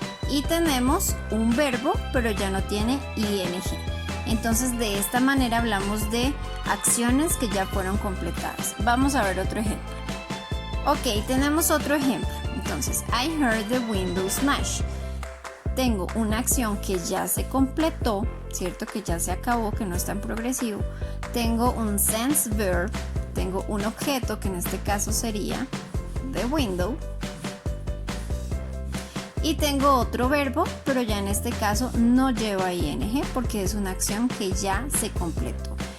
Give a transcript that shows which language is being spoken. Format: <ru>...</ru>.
<es>Y tenemos un verbo, pero ya no tiene ing. Entonces de esta manera hablamos de acciones que ya fueron completadas. Vamos a ver otro ejemplo. Ok, tenemos otro ejemplo. Entonces,</es> <en>I heard the window smash.</en> <es>Tengo una acción que ya se completó, ¿cierto? Que ya se acabó, que no está en progresivo. Tengo un</es> <en>sense verb,</en> <es>tengo un objeto que en este caso sería</es> <en>the window.</en> <es>Y tengo otro verbo, pero ya en este caso no lleva ing porque es una acción que ya se completó.</es>